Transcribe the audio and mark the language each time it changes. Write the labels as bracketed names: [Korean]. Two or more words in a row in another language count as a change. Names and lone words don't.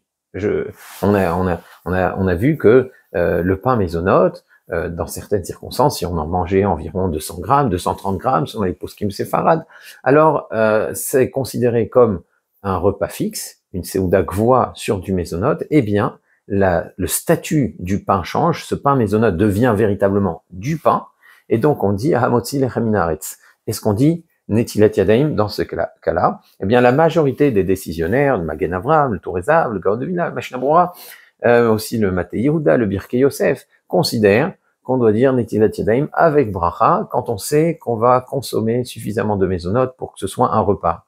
[French] On a vu que le pain mésonote, dans certaines circonstances, si on en mangeait environ 200 grammes, 230 grammes, selon les poskim séfarades, alors c'est considéré comme un repas fixe, une [Hebrew] סעודה גבוה [French] sur du mésonote, eh bien, le statut du pain change, ce pain mésonote devient véritablement du pain, et donc on dit [Hebrew] המוציא לחם מן הארץ. [French] Est-ce qu'on dit [Hebrew] נטילת ידיים [French] dans ce cas-là? Eh bien, la majorité des décisionnaires, le Magen Avraham, le Tourezav, le Gaon de Vilna, le Mishnah Berurah, aussi le Matei Yehuda, le Birkei Yosef, considèrent qu'on doit dire [Hebrew] נטילת ידיים [French] avec bracha quand on sait qu'on va consommer suffisamment de mésonotes pour que ce soit un repas.